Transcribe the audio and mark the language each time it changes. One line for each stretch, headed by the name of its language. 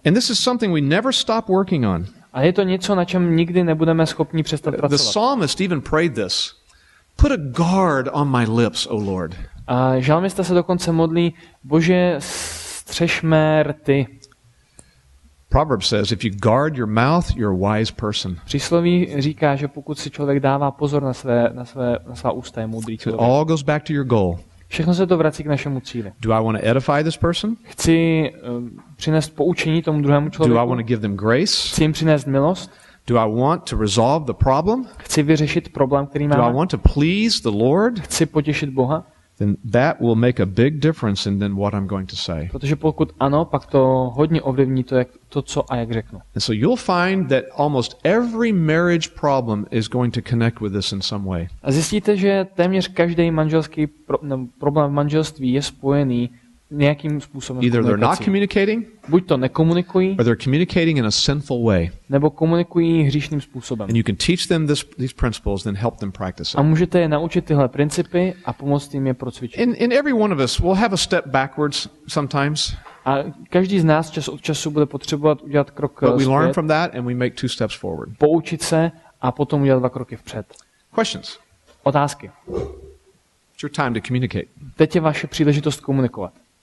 English: And this is something we never stop working on.
Czech: A je to něco, na čem nikdy nebudeme schopni přestat pracovat.
English: The psalmist even prayed this. Put a guard on my lips, O Lord.
Czech: A žalmista se dokonce modlí, Bože, střež mé rty.
English: Proverbs says, if you guard your mouth, you're a wise person.
Czech: Přísloví říká, že pokud si člověk dává pozor na svá ústa, je moudrý člověk.
English: It all goes back to your goal.
Czech: Všechno se to vrací k našemu cíli.
English: Do I want to edify this person?
Czech: Chci přinést poučení tomu druhému člověku.
English: Do I want to give them grace?
Czech: Chci jim přinést milost.
English: Do I want to resolve the problem?
Czech: Chci vyřešit problém, který máme.
English: Do I want to please the Lord?
Czech: Chci potěšit Boha.
English: Then that will make a big difference in then what I'm going to say.
Czech: Protože pokud ano, pak to hodně ovlivní to, co a jak řeknu.
English: And so you'll find that almost every marriage problem is going to connect with this in some way.
Czech: A zjistíte, že téměř každý manželský problém v manželství je spojený nějakým způsobem.
English: Either they're not communicating,
Czech: buď to nekomunikují,
English: or they're communicating in a sinful way.
Czech: Nebo komunikují hříšným způsobem.
English: And you can teach them these principles, then help them practice it.
Czech: A můžete je naučit tyhle principy a pomoct jim je procvičit.
English: In every one of us, we'll have a step backwards sometimes.
Czech: A každý z nás čas od času bude potřebovat udělat krok
English: But we
Czech: zpět,
English: learn from that and we make 2 steps forward.
Czech: poučit se a potom udělat 2 kroky vpřed.
English: Questions?
Czech: Otázky.
English: It's your time to communicate.
Czech: Teď je vaše příležitost komunikovat.